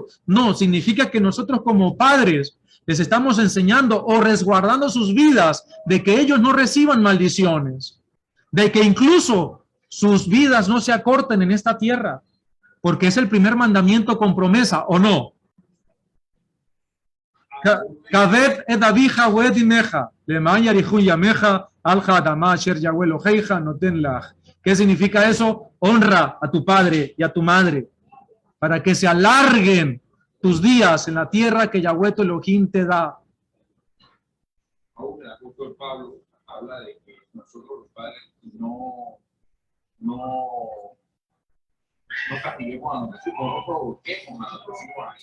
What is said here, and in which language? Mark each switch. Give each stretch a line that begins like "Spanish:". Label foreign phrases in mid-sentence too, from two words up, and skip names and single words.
Spanish: No, significa que nosotros como padres les estamos enseñando o resguardando sus vidas de que ellos no reciban maldiciones, de que incluso sus vidas no se acorten en esta tierra, porque es el primer mandamiento con promesa, ¿o no?
Hebrew: כבד את אביך ואת אמך, למען יאריכון ימיך, על האדמה אשר יהוה אלהיך נתן לך.
Spanish: ¿Qué significa eso? Honra a tu padre y a tu madre, para que se alarguen tus días en la tierra que Yahweh tu Elohim te da. Aún el apóstol Pablo habla de que nosotros los padres no castiguemos a nuestros hijos, no provoquemos a nuestros hijos.